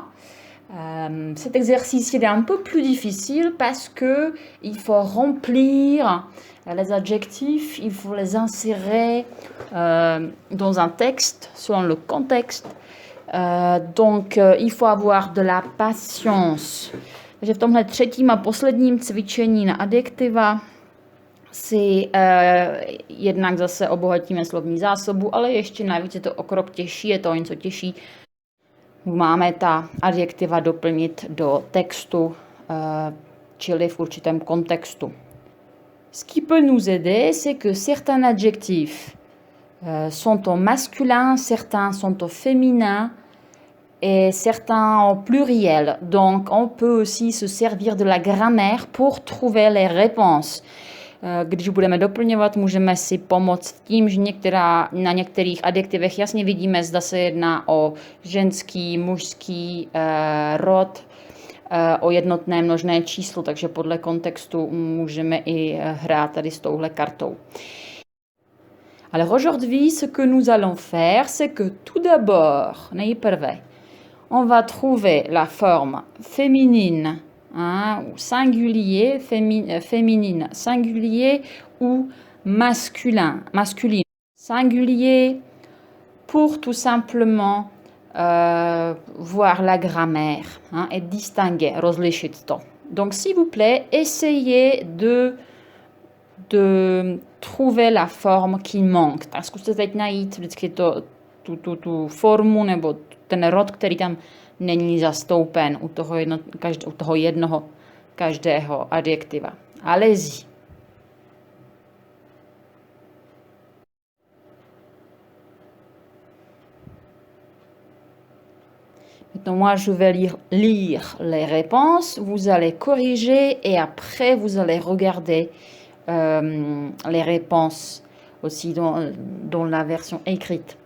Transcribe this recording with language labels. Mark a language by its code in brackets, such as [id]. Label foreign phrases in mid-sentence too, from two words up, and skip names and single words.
[fr] Cet exercice il est un peu plus difficile parce que il faut remplir les adjectifs, il faut les insérer dans un texte selon le contexte. Donc, il faut avoir de la patience. [cs] Takže v tomhle třetím a posledním cvičení na adjektiva si jednak zase obohatíme slovní zásobu, ale ještě navíc je to o krok těžší, je to o něco těžší. Máme ta adjektiva doplnit do textu, čili v určitém kontextu. [fr] Ce qui peut nous aider, c'est que certains adjectifs sont au masculin, certains sont au féminin et certains au pluriel. Donc, on peut aussi se servir de la grammaire pour trouver les réponses. [cs] Když budeme doplňovat, můžeme si pomoct tím, že na některých adjektivech jasně vidíme, zda se jedná o ženský, mužský rod, o jednotné množné číslo, takže podle kontextu můžeme i hrát tady s touhle kartou. [fr] Alors aujourd'hui, ce que nous allons faire, c'est que tout d'abord, nejprve, on va trouver la forme féminine, ou singulier, féminine, singulier ou masculine. Singulier pour tout simplement voir la grammaire et distinguer, [cs] rozlišit to. [fr] Donc s'il vous plaît, essayez de trouver la forme qui manque. [cs] Tak zkuste teď najít vždycky tu formu nebo ten rod, který tam není zastoupen u toho jednoho každého adjektiva. [fr] Allez-y. Maintenant, moi, je vais lire les réponses. Vous allez corriger et après, vous allez regarder les réponses aussi dans la version écrite.